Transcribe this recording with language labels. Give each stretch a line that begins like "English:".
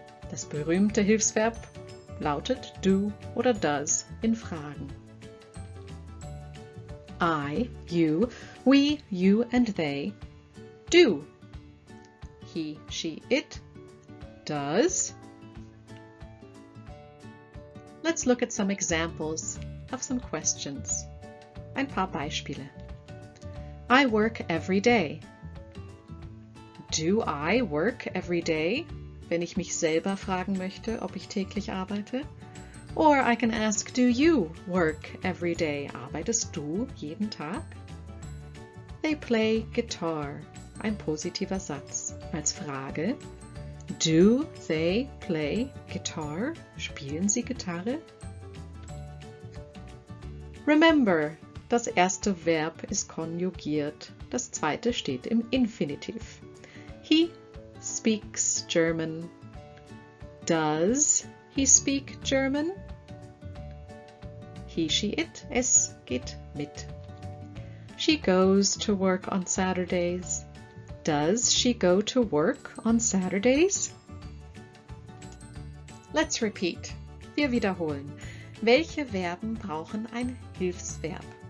German: Das berühmte Hilfsverb lautet do oder does in Fragen.
English: I, you, we, you and they do. He, she, it does. Let's look at some examples of some questions.
German: Ein paar Beispiele.
English: I work every day. Do I work every day?
German: Wenn ich mich selber fragen möchte, ob ich täglich arbeite.
English: Or I can ask, do you work every day?
German: Arbeitest du jeden Tag?
English: They play guitar.
German: Ein positiver Satz. Als Frage,
English: do they play guitar?
German: Spielen sie Gitarre?
English: Remember,
German: das erste Verb ist konjugiert. Das zweite steht im Infinitiv.
English: He speaks German. Does he speak German? He, she, it.
German: Es geht mit.
English: She goes to work on Saturdays. Does she go to work on Saturdays? Let's repeat.
German: Wir wiederholen. Welche Verben brauchen ein Hilfsverb?